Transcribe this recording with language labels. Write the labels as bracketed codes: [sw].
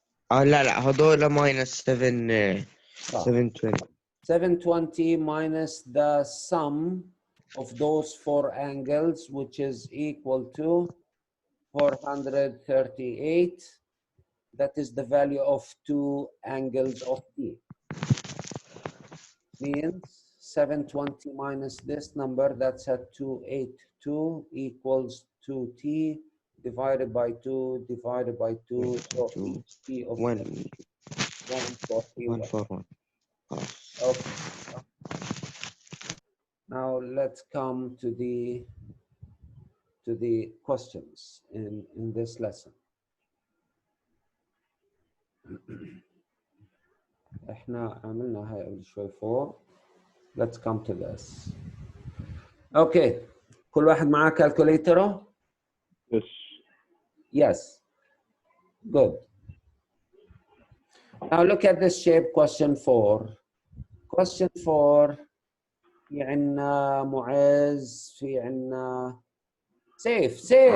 [ar] لا هدول minus 720. [en] 720 minus the sum of those 4 angles, which is equal to 438. That is the value of 2 angles of T. Means 720 minus this number, that's at 282 equals 2T divided by 2 divided by 2. So each T of 141. Okay. Now let's come to the questions in this lesson. [ar] احنا عملنا هاي قبل شوي فوق. Let's come to this. Okay. كل واحد معاه calculator? [en] Yes. Yes. Good. Now look at this shape, question 4. [ar] Question 4 في عنا معز، في عنا سيف.